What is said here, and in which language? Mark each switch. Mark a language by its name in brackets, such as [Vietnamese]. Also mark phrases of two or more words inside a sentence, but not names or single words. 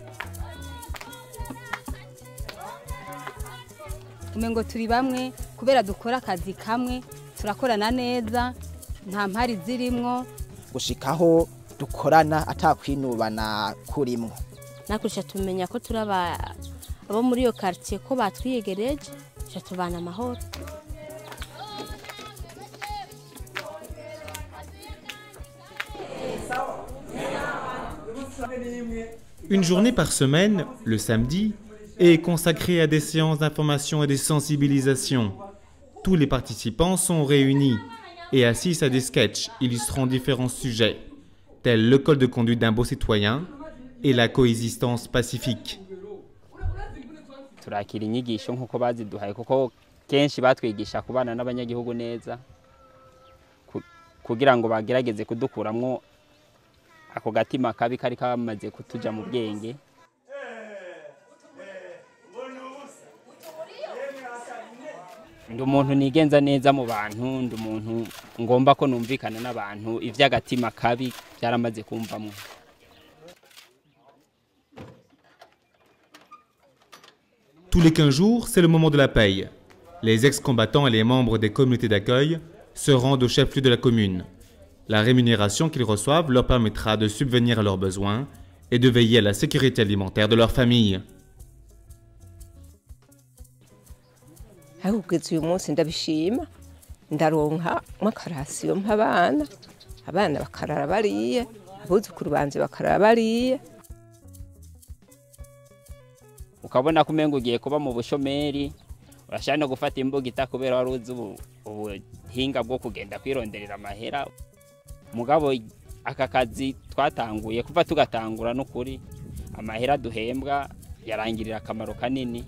[Rundi] umengo turi bamwe kubera dukora akazi kamwe turakorana neza nta mpari zirimwo gushikaho dukorana atakwinubana kurimwo nakurusha tumenya ko turaba abo muri iyo quartier ko batwiyegereje tubana amahoro. [French] Une journée par semaine, le samedi, est consacrée à des séances d'information et de sensibilisation. Tous les participants sont réunis et assistent à des sketchs illustrant différents sujets, tels le code de conduite d'un beau citoyen et la coexistence pacifique. [Rundi] Turakira inyigisho nkuko baziduhaye kuko kenshi batwigisha kubana n'abanyagihugu neza kugira ngo bagerageze kudukuramwo ako gatima kabi kari kamaze kutuja mu bwenge. Ndi umuntu nigenza neza mu bantu, ndi umuntu ngomba ko numvikana n'abantu ivy'agatima kabi byaramaze kumvamwo. [French] Tous les 15 jours, c'est le moment de la paye. Les ex-combattants et les membres des communautés d'accueil se rendent au chef-lieu de la commune. La rémunération qu'ils reçoivent leur permettra de subvenir à leurs besoins et de veiller à la sécurité alimentaire de leur famille. [Rundi] Ahugeze uyu munsi ndabishima ndaronka makarasiyo mpabana abana bakarara bariye abuzukuru banje bakarara bariye ukabona kumengo ugiye kuba mu bushomeri urashaka gufata imbuga itakubera waruzi ubuhinga bwo kugenda kwironderera amahera mugabo aka kazi twatanguye kuva tugatangura n'ukuri amahera duhembwa yarangirira akamaro kanini